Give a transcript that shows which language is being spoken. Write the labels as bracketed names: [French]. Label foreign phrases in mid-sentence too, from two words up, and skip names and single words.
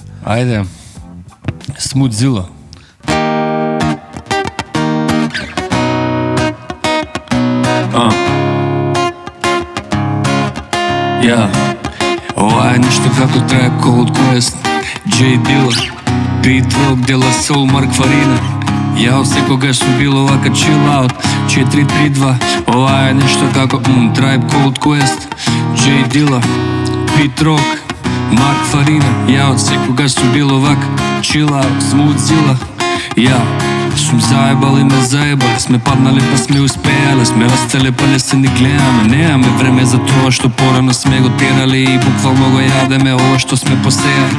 [Macedonian] Ајде. Смудзила. Ја. Ова е нешто како трае Cold Quest, J Dilla, Beat Rock, Dela Soul, Марк Фарина. Ја од секогаш сум бил овака [English] chill out [Macedonian] 4-3-2, ова е нешто како Tribe Called Quest, J Dilla, Pete Rock, Mark Farina. Ја од секогаш сум бил овака [English] chill out, [Macedonian] Smooth Zilla. Ја сум заебал и ме заебали, сме паднали па сме успеале, сме растеле па не се ни гледаме, немаме време за тоа што порано сме го терали и буквално го јадеме ова што сме посејали.